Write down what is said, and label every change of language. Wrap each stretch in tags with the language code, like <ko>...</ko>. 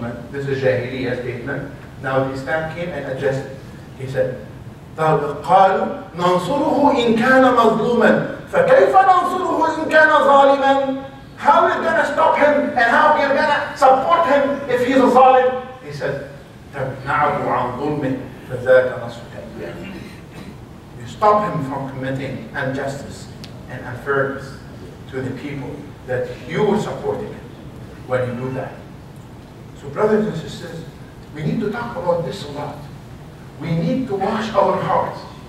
<en>This is a Jahiliyyah statement. Now the Islam came and adjusted.</en> <ar>He said, قالوا ننصره إن كان مظلوما فكيف ننصره إن كان ظالما.</ar> <en>How we're going to stop him and how we're going to support him if he's a zalim?</en> <ar>He said, تمنعه عن ظلمه فذاك نصرك إياه.</ar> <en>You stop him from committing injustice and unfairness to the people that you were supporting him when you do that. So brothers and sisters, we need to talk about this a lot. We need to wash our hearts.</en>